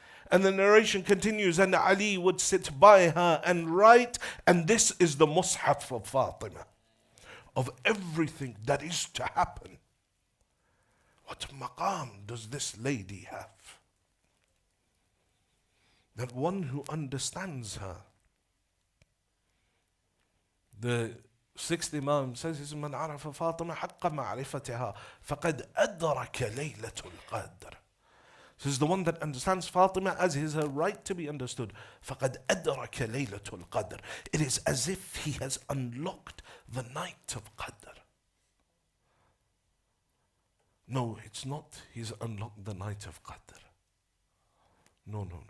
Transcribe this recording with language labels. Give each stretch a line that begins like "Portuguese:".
English: And the narration continues, and Ali would sit by her and write, and this is the mushaf of Fatima, of everything that is to happen. What maqam does this lady have? That one who understands her. The 6th Imam says,
Arabic: من عرف فاطمة حق معرفتها فقد أدرك ليلة القدر.
English: This is the one that understands Fatima as is her right to be understood.
Arabic: فقد أدرك ليلة القدر.
English: It is as if he has unlocked the night of Qadr. No, it's not he's unlocked the night of Qadr. No.